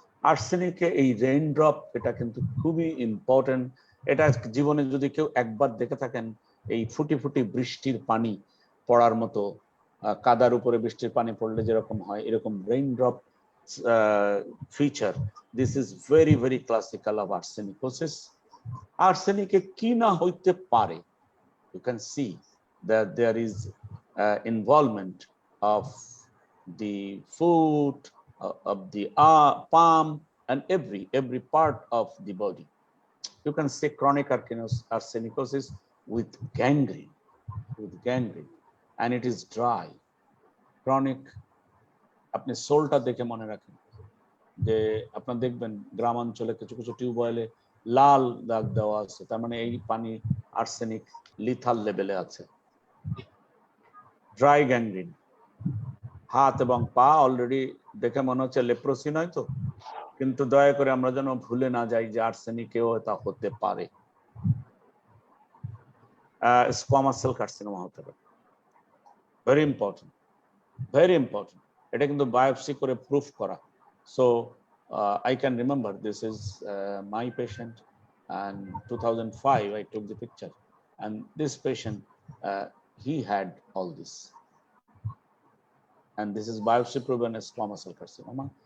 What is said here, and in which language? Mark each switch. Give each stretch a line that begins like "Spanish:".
Bangla: আর্সেনিকে এই rain drop এটা কিন্তু খুবই ইম্পর্টেন্ট। এটা জীবনে যদি কেউ একবার দেখে থাকেন, এই ফুটি ফুটি বৃষ্টির পানি পড়ার মতো, কাদার উপরে বৃষ্টির পানি পড়লে যেরকম হয়, এরকম rain drop feature,
English: This is very very classical of arsenicosis.
Bangla: আর্সেনিকে কি না হইতে পারে,
English: you can see that there is involvement of the food, of the palm, and every part of the body. You can see chronic arsenicosis with gangrene, and it is dry.
Bangla: Chronic, আপনি সোলটা দেখে মনে রাখেন যে আপনারা দেখবেন গ্রামাঞ্চলে কিছু কিছু টিউবওয়েলে লাল দাগ দেওয়া আছে, তার মানে এই পানি আর্সেনিক লিথাল লেভেলে আছে। ড্রাই গ্যাংগ্রিন, হাত এবং পা অলরেডি দেখে মনে হচ্ছে লেপ্রোসি নয় তো, কিন্তু দয়া করে আমরা যেন ভুলে না যাই যে আর্সেনিকেও তা হতে পারে। স্কোয়ামাস সেল কার্সিনোমা হতে পারে,
English: Very important, very important.
Bangla: এটা কিন্তু বায়োপসি করে প্রুফ করা।
English: So I can remember this is my patient, and 2005 I took the picture, and this patient he had all this, and this is biopsy proven as squamous cell carcinoma.